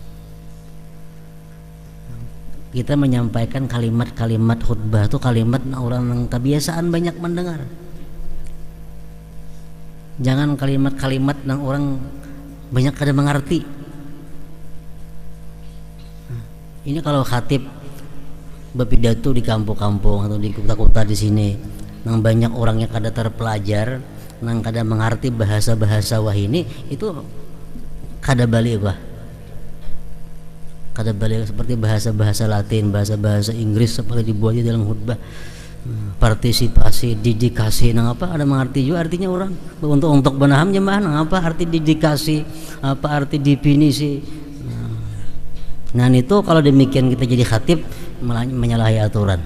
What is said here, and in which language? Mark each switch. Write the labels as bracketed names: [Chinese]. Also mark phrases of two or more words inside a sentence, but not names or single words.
[Indonesian] Kita menyampaikan kalimat-kalimat khutbah itu kalimat orang yang kebiasaan banyak mendengar. Jangan kalimat-kalimat yang orang banyak kada mengerti. [Banjar] Ini kalau khatib berpidato di kampung-kampung atau di kota-kota di sini, nang banyak orangnya kada terpelajar, nang kada mengerti bahasa-bahasa wah ini, itu kada balik wah. [Indonesian] Kada balik seperti bahasa-bahasa Latin, bahasa-bahasa Inggris seperti dibuat di dalam khutbah. Partisipasi, dedikasi, nang apa ada mengerti juga artinya orang. Untuk benaham jemaah nang apa arti dedikasi, apa arti definisi. Nah itu kalau demikian kita jadi khatib menyalahi aturan.